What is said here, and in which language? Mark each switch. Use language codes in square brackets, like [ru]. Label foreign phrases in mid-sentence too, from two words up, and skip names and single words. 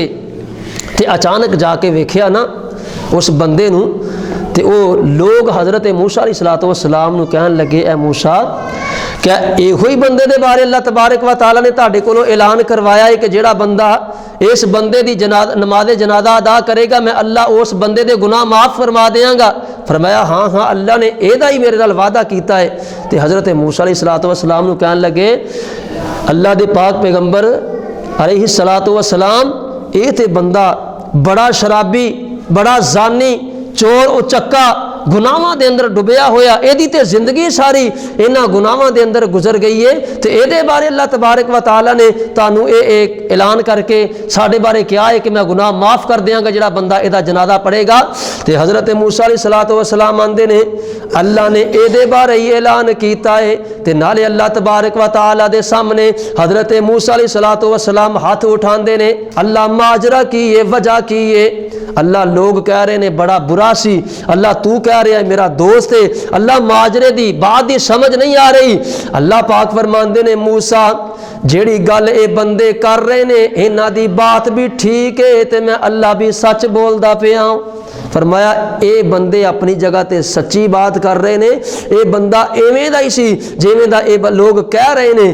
[pa] تو اچانک جا کے ویکھیا نا اس بندے نوں، تے او لوک حضرت موسیٰ [ar] عليه الصلاة والسلام [pa] نوں کہن لگے اے موسیٰ کیا ایہو ہی بندے دے بارے اللہ [ar] تبارك وتعالى [pa] نے تہاڈے کولوں اعلان کروایا ہے کہ جیہڑا بندہ اس بندے دی نماز جنازہ ادا کرے گا میں اللہ اس بندے دے گناہ معاف فرما دیاں گا. فرمایا ہاں ہاں اللہ نے ایدا ہی میرے نال وعدہ کیتا ہے. تو حضرت موسیٰ [ar] عليه الصلاة والسلام [pa] نوں کہن لگے اللہ دے پاک پیغمبر [ar] عليه الصلاة والسلام [pa] یہ تے بندہ بڑا شرابی، بڑا زانی، چور اچکا، گناہاں دے اندر ڈبیا ہویا، ایہدی تے زندگی ساری انہاں گناہاں دے اندر گزر گئی ہے. تو ایہدے بارے اللہ [ar] تبارك وتعالى [pa] نے تہانوں ایک اعلان کر کے ساڈے بارے کیا ہے کہ میں گناہ معاف کر دیاں گا جیہڑا بندہ ایہدا جنازہ پڑھے گا. تو حضرت موسیٰ [ar] عليه الصلاة والسلام [pa] آندے نے اللہ نے ایہدے بارے ہی اعلان کیتا ہے. تے نالے اللہ [ar] تبارك وتعالى [pa] دے سامنے حضرت موسیٰ [ar] عليه الصلاة والسلام [pa] ہتھ اٹھاندے نے، اللہ ماجرا کی ہے، وجہ کی ہے. اللہ لوک کہہ رہے نے بڑا برا سی، اللہ تو کہہ رہا ہے میرا دوست ہے, اللہ ماجرے دی بات دی سمجھ نہیں آ رہی. اللہ پاک فرماندے نے موسیٰ جیہڑی گل یہ بندے کر رہے نے انہاں دی بات بھی ٹھیک ہے تے میں اللہ بھی سچ بولدا پیا. فرمایا یہ بندے اپنی جگہ تے سچی بات کر رہے نے، یہ بندہ ایویں دا ہی سی جیویں دا یہ لوک کہہ رہے نے.